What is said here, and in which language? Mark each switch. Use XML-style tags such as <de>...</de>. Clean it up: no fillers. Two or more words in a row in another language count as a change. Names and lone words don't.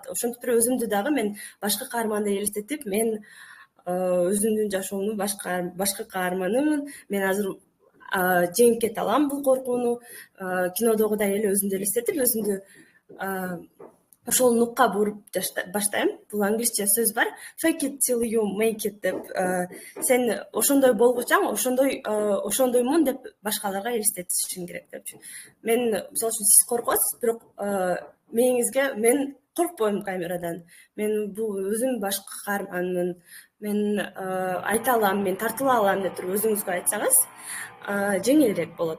<ky>Ошентип өзүмдү дагы мен башкы каармандай элестетип, мен өзүмдүн жашоомдун башкы каарманымын. Мен азыр жеңип кете алам бул коркууну. Кинодогудай эле өзүмдү элестетип, өзүмдү ошол нукка буруп баштайм. Бул англисче сөз бар,</ky> <en>fake it till you make it деп.</en> <ky>Сен ошондой болгучаң, ошондоймун деп башкаларга элестетишиң керек депчү. Мен мисалы үчүн сиз коркосуз, бирок мээңизге мен коркпойм камерадан. Мен бул өзүм башкы каарманмын. Мен айта алам, мен тартыла алам деп туруп өзүңүзгө айтсаңыз, жеңилирээк болот.</ky>